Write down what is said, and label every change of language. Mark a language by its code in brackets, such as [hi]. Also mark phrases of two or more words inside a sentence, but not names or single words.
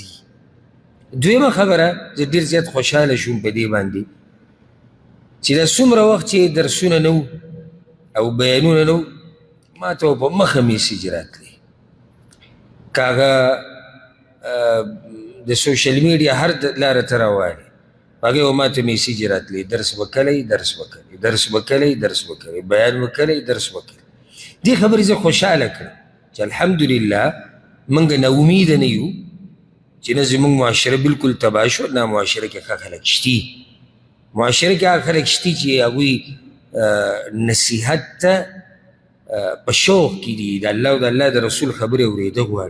[ps] دویمه خبره زه ډېر زیات خوشحاله شوم په دې باندې چې دا څومره وخت چې درسونه نه وو او بیانونه نه وو، ما ته په مخه میسیج راتلی. که هغه د سوشل میډیا هر لاره ته راوالي په هغې به ما ته میسیج راتلی، درس به کلی، درس به کلی، درس به کلی، درس به کلی، بیان به کلی، درس به کلی. دې خبرې زه خوشحاله کړم چې الحمدلله موږ نه امیده نه یو چې نه زموږ معاشره بلکل تباه شو، نه معاشره کې ښه خلک شتي. معاشره کې هغه خلک شتي چې هغوی نصیحت ته په شوق کې دي، د الله او د الله د رسول خبرې اورېده غواړي.